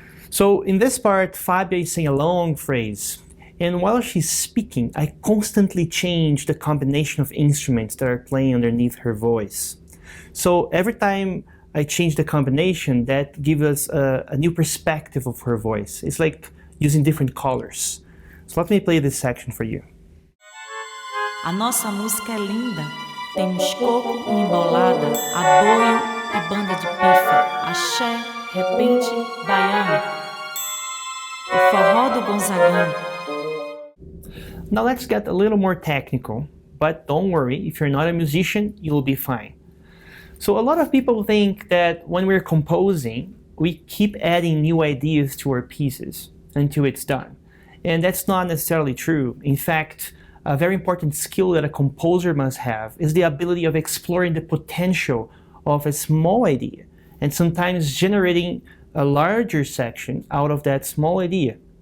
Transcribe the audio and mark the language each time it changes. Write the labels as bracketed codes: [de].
[en] So in this part, Fabia is saying a long phrase, and while she's speaking, I constantly change the combination of instruments that are playing underneath her voice. So every time I change the combination, that gives us a new perspective of her voice. It's like using different colors. So let me play this section for you. [pt] A nossa música é linda. Temos coco e embolada, aboio e banda de pife, axé, repente, baiano, o forró do Gonzagão. [en] Now let's get a little more technical, but don't worry, if you're not a musician, you'll be fine. So a lot of people think that when we're composing, we keep adding new ideas to our pieces until it's done. And that's not necessarily true. In fact, a very important skill that a composer must have is the ability of exploring the potential of a small idea and sometimes generating a larger section out of that small idea.